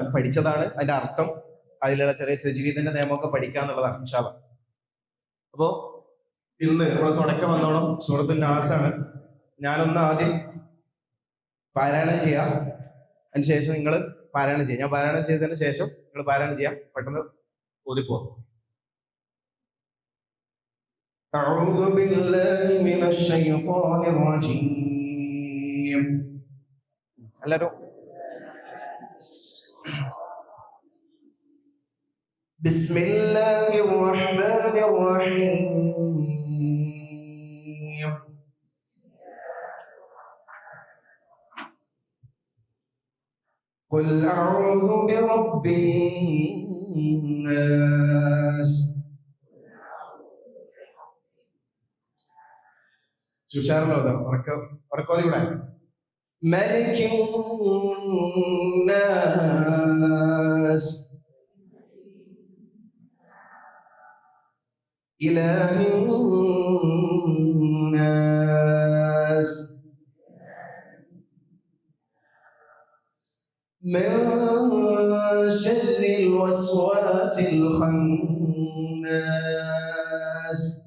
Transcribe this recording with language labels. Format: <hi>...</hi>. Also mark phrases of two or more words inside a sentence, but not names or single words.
<ml>പഠിച്ചതാണ് അതിന്റെ അർത്ഥം, അതിലുള്ള ചെറിയ തജ്വീദിന്റെ നിയമമൊക്കെ പഠിക്കുക എന്നുള്ളതാണ്</ml> <ar>إن شاء الله.</ar> <ml>അപ്പോ ഇന്ന് നമ്മൾ തുടക്കം വന്നോണം സൂറത്ത് നാസാണ്. ഞാനൊന്ന് ആദ്യം പാരായണം ചെയ്യാം, അതിനുശേഷം നിങ്ങൾ പാരായണം ചെയ്യാം. ഞാൻ പാരായണം ചെയ്തതിന് ശേഷം നിങ്ങൾ പാരായണം ചെയ്യാം, പെട്ടെന്ന് ഓതിപ്പോ.</ml> <ar>أعوذ بالله من الشيطان الرجيم. എല്ലാവരും بسم الله الرحمن الرحيم. قل أعوذ برب الناس.</ar> <ml>സുഷാറിലോ ഉറക്കോതി കൂടെ.</ml> <ar>ملك الناس إله الناس من شر الوسواس الخناس</ar>